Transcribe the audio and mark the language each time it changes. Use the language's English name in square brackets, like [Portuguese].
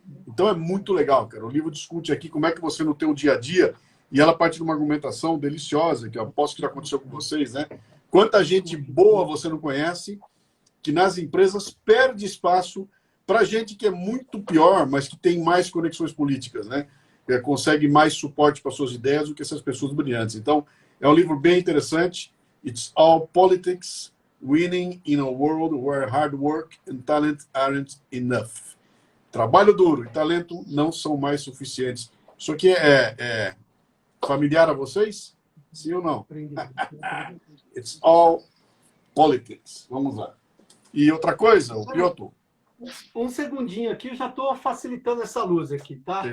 [Portuguese] Então é muito legal, cara. O livro discute aqui como é que você, no teu dia a dia, e ela parte de uma argumentação deliciosa, que eu aposto que já aconteceu com vocês, né? Quanta gente boa você não conhece, que nas empresas perde espaço para gente que é muito pior, mas que tem mais conexões políticas, né? Consegue mais suporte para suas ideias do que essas pessoas brilhantes. Então, é um livro bem interessante. [English] It's All Politics, Winning in a World Where Hard Work and Talent Aren't Enough. [Portuguese] Trabalho duro e talento não são mais suficientes. Isso aqui é familiar a vocês? Sim ou não? It's All Politics. Vamos lá. E outra coisa, o Piotr. Um segundinho aqui, eu já estou facilitando essa luz aqui, tá?